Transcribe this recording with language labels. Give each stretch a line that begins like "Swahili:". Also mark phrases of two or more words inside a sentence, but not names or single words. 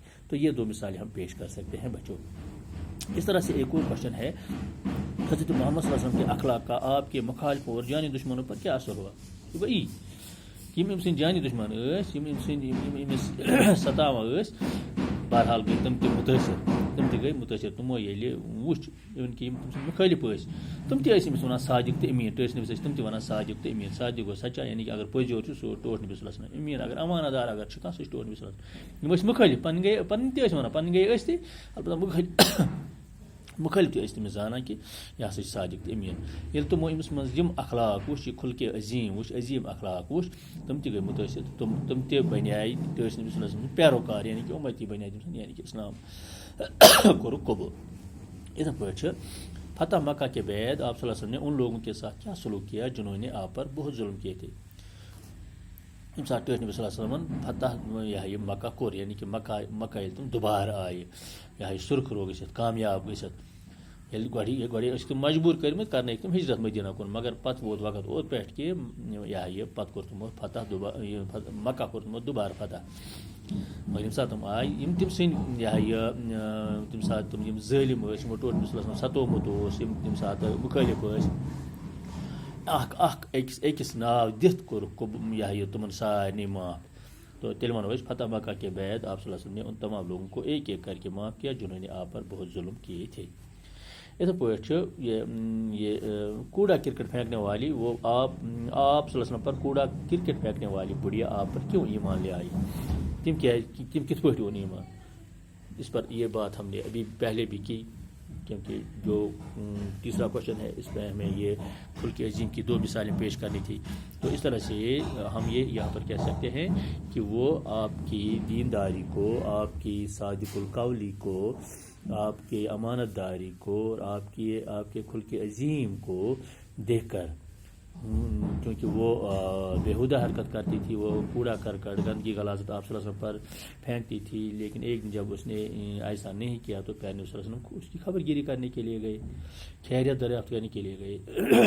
Urdu: تو یہ دو مثالیں ہم پیش کر سکتے ہیں بچوں. اس طرح سے ایک اور کوشچن ہے حضرت محمد صلی اللہ علیہ وسلم کے اخلاق کا آپ کے مخالفوں اور جانی دشمنوں پر کیا اثر ہوا.
Kashmiri: وہی یم ام سند جانی دشمن ستاوان بہرحال گئی تم گئی متاثر تمو ییٚلہِ وُچھ اِوٕن کہِ یِم تٔمۍ سٕنٛدۍ مُخٲلِف ٲسۍ تِم تہِ ٲسۍ أمِس وَنان صادق تہٕ امیٖن ٹٲٹھۍ نبی ٲسۍ تِم تہِ وَنان صادق تہٕ امیٖن. صادق گوٚو سچا یعنی کہ اگر پٔزیور چھُ سُہ ٹوٹھ نبی صلی اللہ علیہ وسلم. امیٖن اگر امانت دار اگر چھُ کانٛہہ سُہ چھُ ٹوٹھ نبی صلی اللہ علیہ وسلم. یِم ٲسۍ مُخٲلِف پنٕنۍ تہِ ٲسۍ وَنان پنٕنۍ گٔے ٲسۍ تہِ البتہ مُخٲلِف تہِ ٲسۍ تٔمِس زانان کہ یہِ ہسا چھِ صادق تہٕ امیٖن. ییٚلہِ تِمو أمِس منٛز یِم اخلاق وُچھ یہِ خُلقہِ عظیٖم وُچھ عظیٖم اخلاق وُچھ تِم تہِ گٔے مُتٲثر تِم تہِ بنے ٹٲٹھۍ نبی صلی اللہ علیہ وسلم پیروکار یعنی کہ اُمتی بنے تٔمۍ سُنٛد یعنی کہ اسلام کوٚرُکھ قبوٗل. اِتھے پٲٹھۍ چھِ
Urdu: فتح مکہ کے بعد آپ صلی اللہ علیہ وسلم نے ان لوگوں کے ساتھ کیا سلوک کیا جنہوں نے آپ پر بہت ظلم کیے تھے.
Kashmiri: ییٚمہِ ساتہٕ ٹٲٹھۍ نبی صلی اللہ علیہ وسلمن فتح یہ مکہ کوٚر یعنی کہ مکہ ییٚلہِ تِم دُبارٕ آیہِ یہ سُرخرو گٔژھِتھ کامیاب گٔژھِتھ ییٚلہِ گۄڈے ٲسۍ تِم مجبوٗر کٔرمٕتۍ کرنٲیِکھ تِم ہجرت مدینہ کُن مگر پتہٕ ووت وقت اوت پٮ۪ٹھ کہ یہ پتہٕ کوٚر تِمو فتح مکہ کوٚر تِمو دُبارٕ فتح. مگر ییٚمہِ ساتہٕ تِم آیہِ یِم تِم سٕنٛدۍ تَمہِ ساتہٕ تِم یِم ظٲلِم ٲسۍ یِمو ٹوٹھ نبی صلی اللہ علیہ وسلم ستومُت اوس یِم تَمہِ ساتہٕ مُخٲلِف ٲسۍ اکھ أکِس ناو دِتھ کوٚرُکھ یہ تِمن سارنٕے معاف.
Urdu: تو
Kashmiri: تیٚلہِ وَنو أسۍ
Urdu: فتح مکہ کے بعد آپ صلی اللہ علیہ وسلم نے ان تمام لوگوں کو ایک ایک کر کے معاف کیا جنہوں نے آپ پر بہت ظلم کیے تھے.
Kashmiri: اِتھے پٲٹھۍ چھُ
Urdu: یہ کوڑا کرکٹ پھینکنے والی وہ آپ صلی اللہ علیہ وسلم پر کوڑا کرکٹ پھینکنے والی بڑھیا آپ پر کیوں ایمان لے آئی.
Kashmiri: تم کت پٲٹھۍ اون ایمان.
Urdu: اس پر یہ بات ہم نے ابھی پہلے بھی کی کیونکہ جو تیسرا کوشچن ہے اس میں ہمیں یہ خلق عظیم کی دو مثالیں پیش کرنی تھی. تو اس طرح سے ہم یہ یہاں پر کہہ سکتے ہیں کہ وہ آپ کی دینداری کو آپ کی صادق القولی کو آپ کی امانت داری کو اور آپ کے خلق عظیم کو دیکھ کر کیونکہ وہ بےہودہ حرکت کرتی تھی وہ کوڑا کرکٹ گندگی غلاظت آپ صلی اللہ علیہ وسلم پر پھینکتی تھی لیکن ایک دن جب اس نے ایسا نہیں کیا تو پیارے نبی صلی اللہ علیہ وسلم اس کی خبر گیری کرنے کے لیے گئے خیریت دریافت کرنے کے لیے گئے.